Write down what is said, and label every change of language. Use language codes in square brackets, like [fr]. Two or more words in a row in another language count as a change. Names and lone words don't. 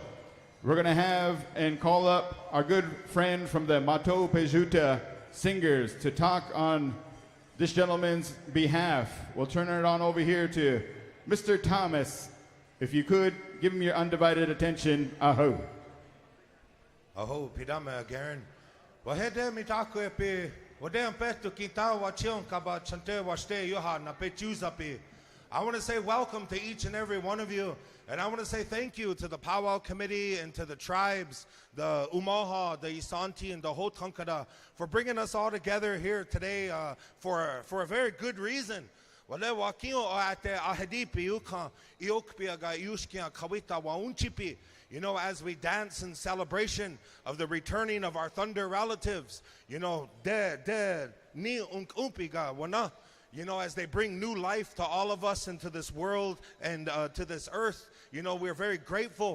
[en] We're going to have and call up our good friend from the Untitled Singers to talk on this gentleman's behalf. We'll turn it on over here to Mr. Thomas. If you could, give him your undivided attention. [win] Aho. Aho, pidama Garen. Wahede mitako epi, wadem petu kita wachion kaba chante washte yoha na pechuzapi. [en] I want to say welcome to each and every one of you. And I want to say thank you to the Powwow Committee and to the tribes, the Umaha, the Isanti, and the Hotankada for bringing us all together here today for a very good reason. You know, as we dance in celebration of the returning of our thunder relatives, you know, you know, as they bring new life to all of us into this world and to this earth, you know, we're very grateful.